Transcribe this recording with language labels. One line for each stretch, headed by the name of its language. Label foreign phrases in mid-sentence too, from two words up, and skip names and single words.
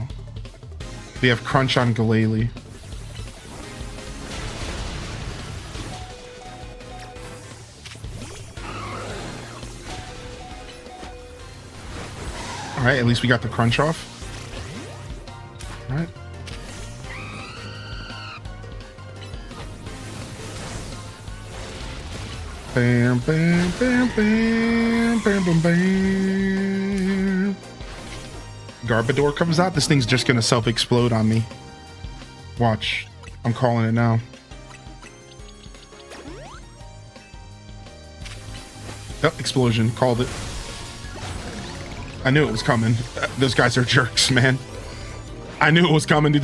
English: We have Crunch on Galele. All right, at least we got the Crunch off. All right. Bam, bam, bam, bam, bam, bam, bam. Garbodor comes out. This thing's just gonna self-explode on me. Watch. I'm calling it now. Oh, explosion. Called it. I knew it was coming. Those guys are jerks, man. I knew it was coming, dude.